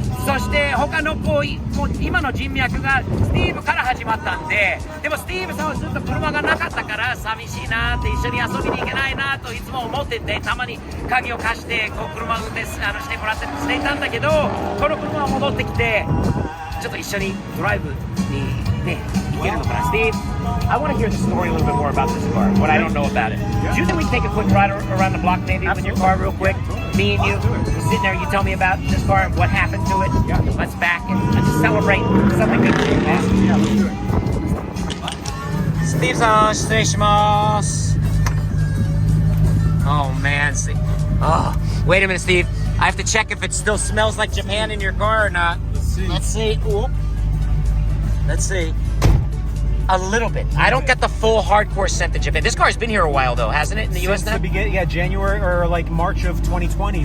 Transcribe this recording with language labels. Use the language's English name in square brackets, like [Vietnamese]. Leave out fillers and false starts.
[Japanese] そして他のもう今の人脈がスティーブから始まったんで、でもスティーブさんはずっと車がなかったから寂しいなって一緒に遊びに行けないなといつも思ってて、たまに鍵を貸してこう車運転してもらったりしていたんだけど、この車が戻ってきてちょっと一緒にドライブにね行けるのかな。 [English] Steve, I want to hear the story a little bit more about this car, what I don't know about it. Do you think we can take a quick ride around the block maybe with your car real quick? Me and you, we're sitting there, you tell me about this car and what happened to it. Yeah. Let's back and just celebrate something good for you, man. Yeah, let's do it. [Japanese] Steve さん、失礼します。 [English] Oh man, Steve. Oh, wait a minute, Steve. I have to check if it still smells like Japan in your car or not. Let's see. Oop. Let's see. A little bit. I don't get the full hardcore scent of Japan. This car's been here a while though, hasn't it, in the US now? January or like March of 2020.